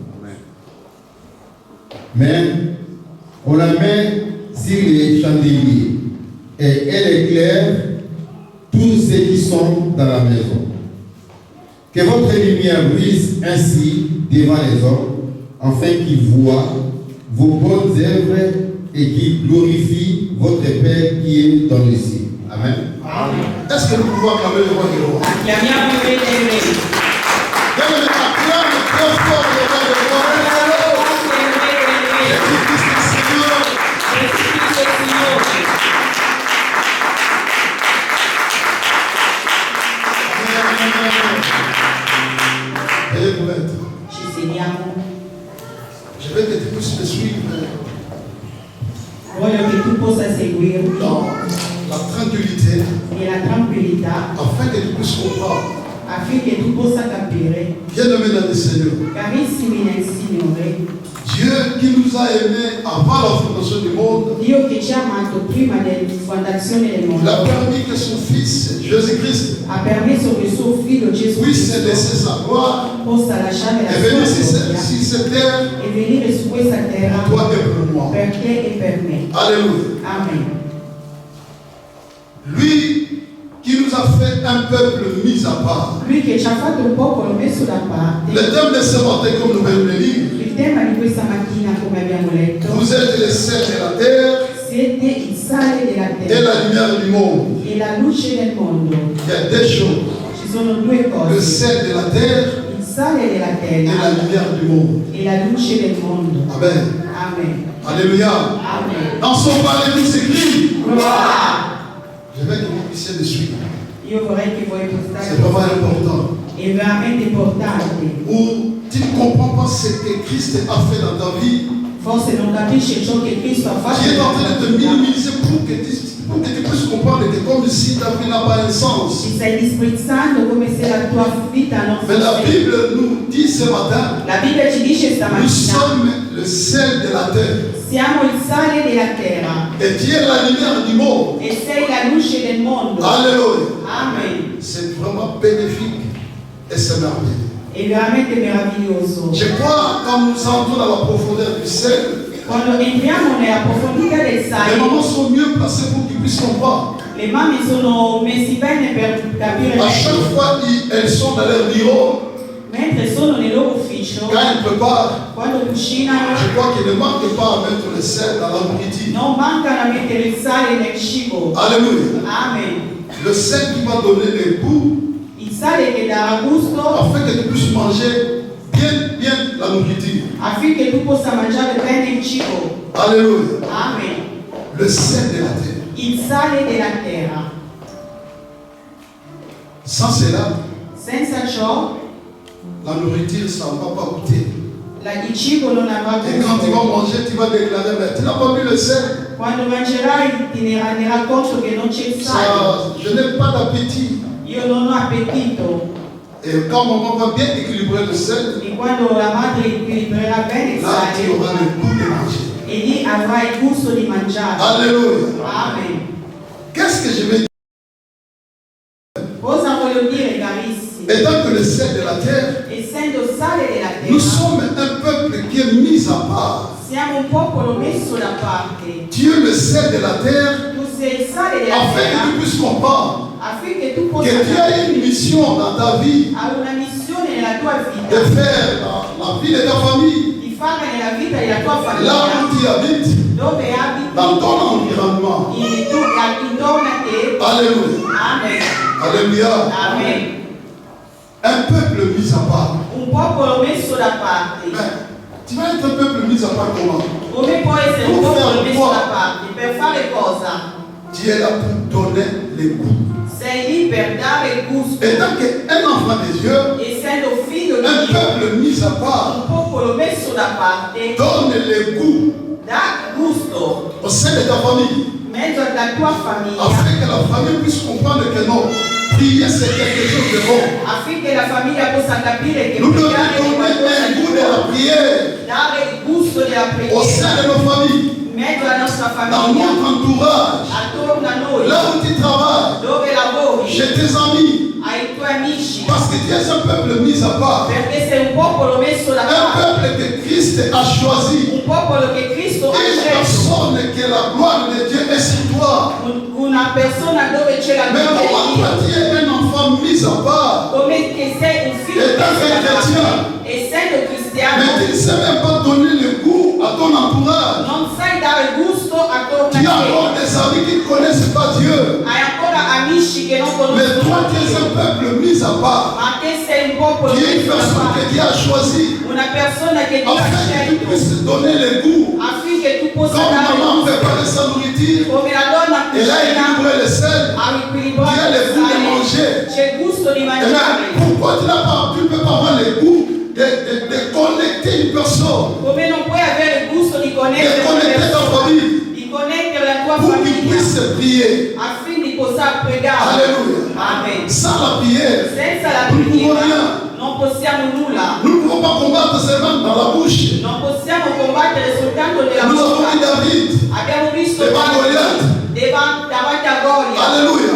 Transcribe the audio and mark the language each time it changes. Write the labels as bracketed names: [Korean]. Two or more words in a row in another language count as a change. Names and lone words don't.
[French] Mais on la met sur les chandeliers et elle éclaire tous ceux qui sont dans la maison. Que votre lumière brille ainsi devant les hommes, afin qu'ils voient vos bonnes œuvres et qu'ils glorifient votre Père qui est dans le ciel. Amen. Est-ce que nous pouvons acclamer le roi des rois? [Italian] Chiamiamo il Re dei Re. [French] Bien-aimé, acclame très fort le roi des rois. Jésus-Christ est Seigneur. Veuillez vous mettre. [Italian] Ci sediamo. [French] Je vais que tu puisses me suivre [Italian] Voglio che tu possa seguirmi [French] dans la tranquillité [Italian] nella tranquillità [French] afin que tu puisses comprendre. [Italian] affinché tu possa capire, [French] Bien-aimé dans le Seigneur, [Italian] carissimi nel Signore, [French] Dieu qui nous a aimés avant la fondation du monde, [Italian] Dio che ci ha amato prima della fondazione del il mondo [French] a permis que son Fils, Jésus-Christ, [Italian] ha permesso che suo figlio Gesù [French] puisse [Italian] Cristo [French] laisser sa gloire [Italian] possa lasciare [French] et la venir sur [Italian] sua gloria [French] cette terre [Italian] e venire su questa terra [French] pour toi et pour moi. [Italian] per te e per me. [French] Alléluia. Amen. Lui qui nous a fait un peuple mis à part. [Italian] Lui che ci ha fatto un popolo messo da parte. [French] Le thème de ce matin, comme nous venons de lire, [Italian] Il tema di questa mattina, come abbiamo letto, [French] vous êtes les sels de la terre [Italian] siete il sale della [French] et [Italian] terra [French] la lumière du monde. [Italian] e la luce del mondo. [French] Il y a deux choses. [Italian] Ci sono due [French] Le [Italian] cose, [French] sel de la terre [Italian] il sale della [French] et la [Italian] terra [French] lumière du monde. [Italian] e la luce del mondo. [French] Amen. Amen. Alléluia. Amen. Dans son palais, tout s'écrit. [Italian] Gloria! [French] Je veux que vous puissiez le suivre. [Italian] Io vorrei che voi [French] C'est [Italian] postate, [French] vraiment important. [Italian] è veramente importante. [French] Où tu ne comprends pas ce que Christ a fait dans ta vie, [Italian] Forse non capisci ciò che Cristo ha fatto. [French] qui est en train de te [Italian] nella tua vita. [French] minimiser pour que tu puisses comprendre que comme si ta vie n'a pas un sens. [Italian] Ci stai disprezzando come se la tua vita non [French] Mais la [Italian] fosse. [French] Bible nous dit ce matin, [Italian] La Bibbia ci dice [French] nous [Italian] stamattina, [French] sommes le sel de la terre. [Italian] siamo il sale della terra [French] Et tu es la lumière du monde. [Italian] e sei la luce del mondo. [French] Alléluia. Amen. C'est vraiment bénéfique et c'est merveilleux. [Italian] È veramente meraviglioso. [French] Je crois quand nous entrons dans la profondeur du sel, [Italian] Quando entriamo nella profondità del [French] les mamans [Italian] sale, [French] sont mieux placées pour qu'ils puissent comprendre. [Italian] le mamme sono messi bene per capire [French] À [Italian] meglio. [French] chaque fois, elles sont dans leur bureau, [Italian] Mentre sono nel loro ufficio, [French] quand elles préparent, [Italian] quando cucinano, [French] je crois qu'ils ne manquent pas à mettre le sel dans la nourriture. [Italian] non mancano a mettere il sale nel cibo. [French] Alléluia. Amen. Le sel qui va donner le goût [Italian] Il sale che darà gusto [French] afin que tu puisses manger bien la nourriture. [Italian] affinché tu possa mangiare bene il cibo. [French] Alléluia. Amen. Le sel de la terre. [Italian] Il sale della terra. [French] Sans cela, [Italian] Senza ciò, [French] la nourriture, ça ne va pas goûter. [Italian] il cibo non avrà [French] Et quand tu vas [Italian] gusto. [French] manger, tu vas déclarer, mais tu n'as pas mis le sel. [Italian] Quando mangerai ti ne renderai conto che non c'è il sale. [French] Ça, je n'ai pas d'appétit. [Italian] Io non ho appetito. [French] Et quand maman va bien équilibrer le sel, [Italian] E quando la madre equilibrerà bene il [French] là, tu auras [Italian] sale, [French] le goût de manger. [Italian] e lì avrai il gusto di mangiare. [French] Alléluia. Amen. Qu'est-ce que je vais dire? [Italian] Cosa voglio dire, carissimi? [French] Étant que le sel de la terre, [Italian] Essendo sale della [French] nous [Italian] terra, [French] sommes un peuple qui est mis à part. [Italian] siamo un popolo messo da parte. [French] Dieu, le sel de la terre, [Italian] Tu sei il sale della [French] afin que tu [Italian] terra [French] puisses comprendre [Italian] affinché tu possa [French] que Dieu a une mission dans ta vie [Italian] ha una missione nella tua [French] de [Italian] vita, [French] faire la vie de ta famille, [Italian] di fare nella vita della tua [French] là [Italian] famiglia, [French] où tu habites, [Italian] dove abiti, [French] dans ton environnement. [Italian] intorno a te. [French] Alléluia. Amen. Alléluia. Amen. Un peuple mis à part. [Italian] Un popolo messo da parte. [French] Mais tu vas être un peuple mis à part comment? [Italian] Come può essere un popolo messo da parte? Per fare cosa? [French] Tu es là pour donner les goûts. [Italian] Sei lì per dare il gusto. [French] Étant qu'un enfant de Dieu, [Italian] Essendo figlio di [French] un [Italian] Dio, [French] peuple mis à part, [Italian] un popolo messo da parte, [French] donne les goûts [Italian] dà gusto [French] au sein de ta famille, [Italian] in mezzo alla tua famiglia, [French] afin que la famille puisse comprendre que non, prier c'est quelque chose de bon. [Italian] affinché la famiglia possa capire che [French] Nous devons [Italian] pregare è [French] donner [Italian] qualcosa [French] un [Italian] di [French] goût de la [Italian] buono, [French] prière [Italian] dare il gusto della [French] au sein de [Italian] preghiera [French] nos familles, [Italian] in mezzo alla nostra [French] dans [Italian] famiglia, [French] notre entourage, [Italian] attorno a noi, [French] là où tu travailles, [Italian] dove lavori, [French] chez tes amis, [Italian] ai tuoi amici, [French] parce que tu es un peuple mis à part, [Italian] perché sei un popolo messo da [French] un [Italian] parte, [French] peuple que Christ a choisi, [Italian] un popolo che Cristo ha [French] une [Italian] scelto, [French] personne que la gloire de Dieu est sur toi. [Italian] una persona dove c'è la [French] Mais [Italian] gloria [French] comment [Italian] di [French] toi [Italian] Dio, [French] tu es un enfant mis à part, [Italian] come che sei un figlio E da messo da [French] chrétien. [Italian] parte, essendo cristiano, [French] mais tu ne sais même pas donner le goût à ton entourage. [Italian] non sai dare gusto attorno [French] Tu as [Italian] a [French] encore [Italian] te, [French] des amis qui ne connaissent pas Dieu. [Italian] hai ancora amici che non [French] Mais toi [Italian] conoscono [French] tu es un [Italian] Dio, [French] peuple mis à part. [Italian] ma te sei un popolo [French] Tu es une [Italian] messo da [French] personne que [Italian] parte, [French] Dieu a choisie [Italian] una persona che Dio ha [French] afin que tu [Italian] scelto [French] puisses donner le goût. [Italian] affinché tu possa [French] Comme [Italian] dare [French] maman [Italian] gusto, [French] préparait sa nourriture, [Italian] come la donna [French] elle a [Italian] cucina [French] équilibré le sel. [Italian] ha equilibrato [French] Tu as le [Italian] il [French] goût de [Italian] sale, [French] manger. [Italian] c'è gusto di [French] Et [Italian] mangiare. [French] là, pourquoi tu ne peux pas avoir le goût de connecter une personne, [Italian] Come non puoi avere il gusto di [French] de [Italian] connettere una [French] connecter ta [Italian] persona, [French] famille [Italian] di connettere la tua [French] pour qu'il [Italian] famiglia [French] puisse prier. [Italian] affinché possa pregare. [French] Alléluia. Amen. Sans la prière, [Italian] Senza la [French] nous ne pouvons [Italian] preghiera [French] rien. [Italian] non possiamo [French] Nous ne pouvons pas combattre seulement dans la bouche. [Italian] Non possiamo combattere soltanto nella [French] Nous avons vu bocca. David [Italian] Abbiamo visto [French] devant Goliath. [Italian] davanti a Golia. [French] Alléluia.